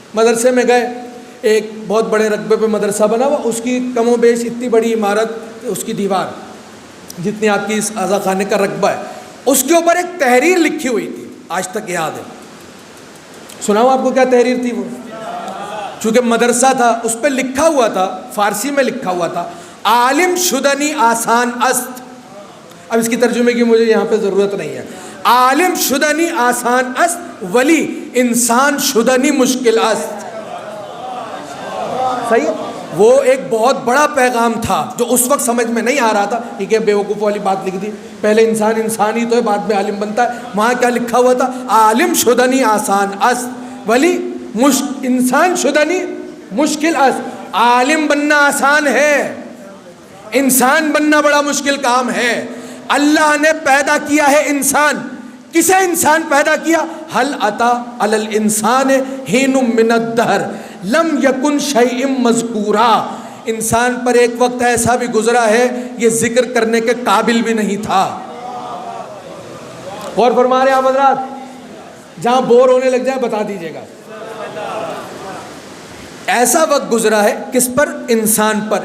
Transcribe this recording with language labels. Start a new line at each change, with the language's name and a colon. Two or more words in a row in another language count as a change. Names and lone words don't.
Urdu: مدرسے میں گئے، ایک بہت بڑے رقبے پہ مدرسہ بنا ہوا، اس کی کم و بیش اتنی بڑی عمارت، اس کی دیوار جتنی آپ کی اس اعضا خانے کا رقبہ ہے، اس کے اوپر ایک تحریر لکھی ہوئی تھی، آج تک یاد ہے. سناؤں آپ کو کیا تحریر تھی وہ؟ چونکہ مدرسہ تھا اس پہ لکھا ہوا تھا، فارسی میں لکھا ہوا تھا،
Persian: عالم شدنی آسان است.
Urdu: اب اس کی ترجمے کی مجھے یہاں پہ ضرورت نہیں ہے.
Persian: عالم شدنی آسان است ولی انسان شدنی مشکل است.
Urdu: صحیح ہے؟ وہ ایک بہت بڑا پیغام تھا جو اس وقت سمجھ میں نہیں آ رہا تھا. ٹھیک ہے، بیوقوف والی بات لکھ دی، پہلے انسان ہی تو ہے، بعد میں عالم بنتا ہے. وہاں کیا لکھا ہوا تھا؟
Persian: عالم شدنی آسان است ولی انسان شدنی مشکل است.
Urdu: عالم بننا آسان ہے، انسان بننا بڑا مشکل کام ہے. اللہ نے پیدا کیا ہے انسان. کسے انسان پیدا کیا؟
Arabic: حل اتا علی الانسان حین من الدہر لم یکن شیء مذکورا.
Urdu: انسان پر ایک وقت ایسا بھی گزرا ہے یہ ذکر کرنے کے قابل بھی نہیں تھا. غور فرما رہے ہیں آپ حضرات؟ جہاں بور ہونے لگ جائے بتا دیجیے گا. ایسا وقت گزرا ہے کس پر؟ انسان پر.